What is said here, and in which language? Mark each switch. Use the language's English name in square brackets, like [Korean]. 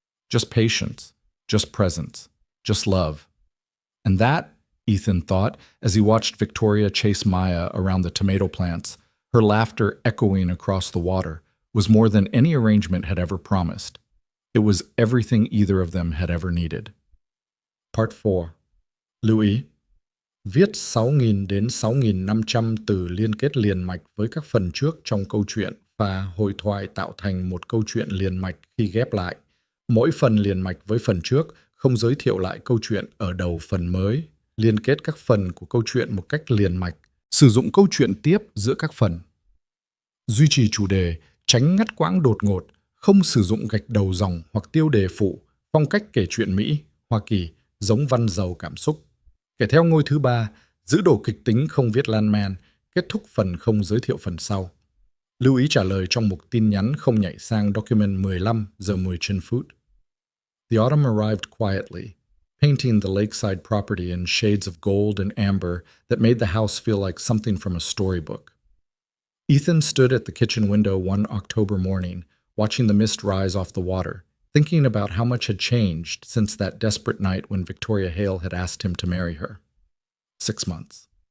[English] Just patience, just presence, just love. And that, Ethan thought, as he watched Victoria chase Maya around the tomato plants, her laughter echoing across the water, was more than any arrangement had ever promised. It was everything either of them had ever needed. Part 4. [Vietnamese] Lưu ý. Viết 6.000 đến 6.500 từ liên kết liền mạch với các phần trước trong câu chuyện và hội thoại tạo thành một câu chuyện liền mạch khi ghép lại. Mỗi phần liền mạch với phần trước không giới thiệu lại câu chuyện ở đầu phần mới, liên kết các phần của câu chuyện một cách liền mạch, sử dụng câu chuyện tiếp giữa các phần. Duy trì chủ đề, tránh ngắt quãng đột ngột, không sử dụng gạch đầu dòng hoặc tiêu đề phụ, phong cách kể chuyện Mỹ, Hoa Kỳ, giống văn giàu cảm xúc. Kể theo ngôi thứ 3, giữ đồ kịch tính không viết lan man, kết thúc phần không giới thiệu phần sau. Lưu ý trả lời trong mục tin nhắn không nhảy sang document 15 giờ 10 trên phút. [English] The autumn arrived quietly, painting the lakeside property in shades of gold and amber that made the house feel like something from a storybook. Ethan stood at the kitchen window one October morning, watching the mist rise off the water, thinking about how much had changed since that desperate night when Victoria Hale had asked him to marry her. 6 months.